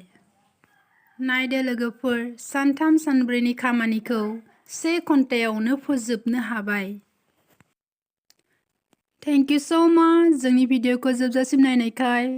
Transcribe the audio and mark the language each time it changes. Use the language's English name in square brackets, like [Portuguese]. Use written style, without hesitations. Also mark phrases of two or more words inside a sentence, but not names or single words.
[Bodo] नायदो लोगोफोर सानथाम सानब्रैनि खामानिखौ 1 घन्टायावनो फोजोबनो हाबाय। [English] thank you so much [Bodo] जोंनि भिडिअखौ जोबजासिम नायनायखाय।